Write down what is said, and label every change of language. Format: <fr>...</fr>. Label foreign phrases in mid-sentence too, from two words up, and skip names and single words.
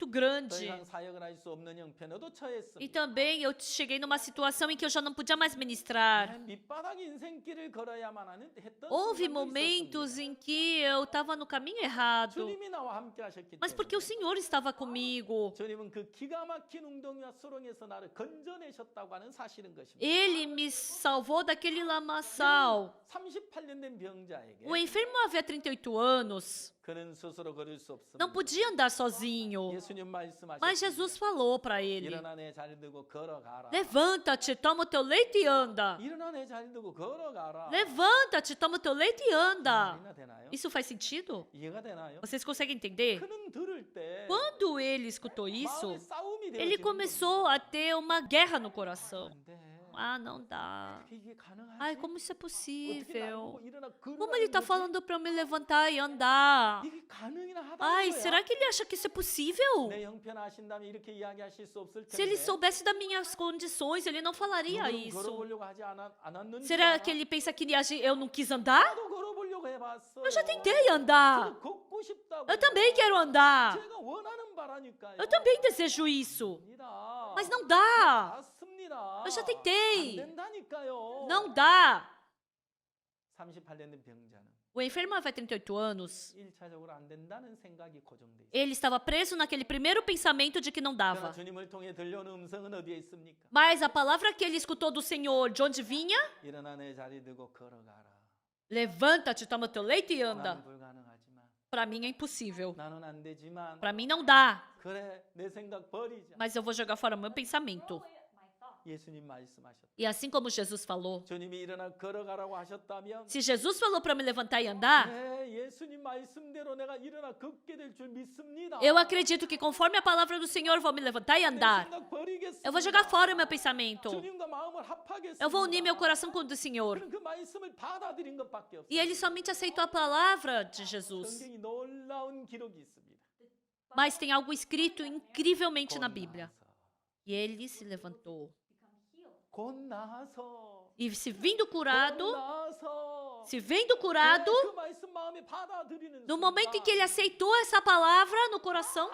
<ko>더</ko> <pt>grande.</pt> <ko>이상 사역을 할 수 없는 형편에도</ko> <pt>E</pt> <ko>처했습니다.</ko> <pt>também eu cheguei numa situação em que eu já não podia mais ministrar.</pt> <ko>밑바닥 인생길을 걸어야만 했던</ko> <pt>Houve</pt> <ko>순간도</ko> <pt>momentos</pt> <ko>있었습니다.</ko> <pt>em que eu estava no caminho errado,</pt> <ko>주님이 나와 함께 하셨기</ko> <pt>mas porque o</pt> <ko>때문에</ko> <pt>Senhor estava comigo.</pt> <ko>주님은 그 기가 막힌 웅덩이와 수렁에서 나를 건져내셨다고 하는 사실인 것입니다.</ko> <pt>Ele me salvou daquele lamaçal.</pt> <ko>38년 된 병자에게</ko> <pt>O enfermo havia 38 anos,</pt> <ko>그는 스스로 걸을 수 없습니다.</ko> <pt>não podia andar sozinho.</pt> <ko>예수님 말씀하셨습니다.</ko> <pt>Mas Jesus falou para ele:</pt> <ko>일어나 내 자리 들고 걸어가라.</ko> <pt>levanta-te, toma o teu leite e anda.</pt> <ko>일어나 내 자리 들고 걸어가라.</ko> <pt>Levanta-te, toma o teu leite e anda.</pt> <ko>이해가 되나요?</ko> <pt>Isso faz sentido?</pt> <ko>이해가 되나요?</ko> <pt>Vocês conseguem entender?</pt> <ko>그는 들을 때</ko> <pt>Quando ele escutou isso,</pt> <ko>마음에 싸움이</ko> <pt>ele</pt> <ko>되어지는</ko> <pt>começou a ter uma guerra no coração.</pt> <ko>겁니다. 안 돼.</ko> <pt>Ah, não dá.</pt> <ko>이게 가능하지?</ko> <pt>Ai, como isso é</pt> <ko>어떻게 나를</ko> <pt>possível?</pt> <ko>보고 일어나</ko> <pt>Como ele</pt> <ko>걸으라는</ko> <pt>está</pt> <ko>거지?</ko> <pt>falando para eu me levantar e andar?</pt> <ko>이게 가능이나 하다는</ko> <pt>Ai,</pt> <ko>거야?</ko> <pt>será que ele acha que isso é possível?</pt> <ko>내 형편 아신다면 이렇게 이야기하실 수 없을</ko> <pt>Se ele</pt> <ko>텐데.</ko> <pt>soubesse das minhas condições, ele não falaria</pt> <ko>누구는</ko> <pt>isso.</pt> <ko>걸어보려고 하지 않았는지</ko> <pt>Será</pt> <ko>알아?</ko> <pt>que ele pensa que eu não quis andar?</pt> <ko>나도 걸어보려고 해봤어요.</ko> <pt>Eu já tentei andar.</pt> <ko>저도 걷고 싶다고.</ko> <pt>Eu também quero andar.</pt> <ko>제가 원하는 바라니까요.</ko> <pt>Eu também desejo isso.</pt> <ko>됩니다.</ko> <pt>Mas não dá.</pt> <ko>맞습니다.</ko> <pt>Eu já tentei.</pt> <ko>안 된다니까요.</ko> <pt>Não dá.</pt> <ko>38년 된 병자는</ko> <pt>O enfermo havia 38 anos.</pt> <ko>1차적으로 안 된다는 생각이 고정돼 있어요.</ko> <pt>Ele estava preso naquele primeiro pensamento de que não</pt> <ko>그러나</ko> <pt>dava.</pt> <ko>주님을 통해 들려오는 음성은 어디에 있습니까?</ko> <pt>Mas a palavra que ele escutou do Senhor, de onde vinha?</pt> <ko>일어나 내 자리 들고 걸어가라.</ko> <pt>Levanta-te, toma teu leite e</pt> <ko>나는</ko> <pt>anda.</pt> <ko>불가능하지만</ko> <pt>Para mim é impossível.</pt> <ko>나는 안 되지만</ko> <pt>Para mim não dá.</pt> <ko>그래 내 생각 버리자.</ko> <pt>Mas eu vou jogar fora meu pensamento.</pt> <ko>예수님 말씀하셨다.</ko> <pt>E assim como Jesus falou,</pt> <ko>주님이 일어나 걸어가라고 하셨다면</ko> <pt>se Jesus falou para me levantar e andar,</pt> <ko>네, 예수님 말씀대로 내가 일어나 걷게 될 줄 믿습니다.</ko> <pt>eu acredito que conforme a palavra do Senhor, eu vou me levantar e</pt> <ko>내</ko> <pt>andar.</pt> <ko>생각 버리겠습니다.</ko> <pt>Eu vou jogar fora o meu pensamento.</pt> <ko>주님과 마음을 합하겠습니다.</ko> <pt>Eu vou unir meu coração com o do Senhor.</pt> <ko>그럼 그 말씀을 받아들인 것밖에 없어요.</ko> <pt>E ele somente aceitou a palavra de Jesus.</pt> <ko>성경이 놀라운 기록이 있습니다.</ko> <pt>Mas tem algo escrito incrivelmente na</pt> <ko>곧</ko> <pt>Bíblia.</pt> <ko>나아서,</ko> <pt>E ele se levantou.</pt> <ko>곧 나아서,</ko> <pt>E se vindo</pt> <ko>곧</ko> <pt>curado,</pt> <ko>나아서,</ko> <pt>se vendo curado,</pt> <ko>그 말씀 마음에 받아들이는</ko> <pt>no momento em que ele</pt> <ko>순간</ko> <pt>aceitou essa palavra no coração,</pt>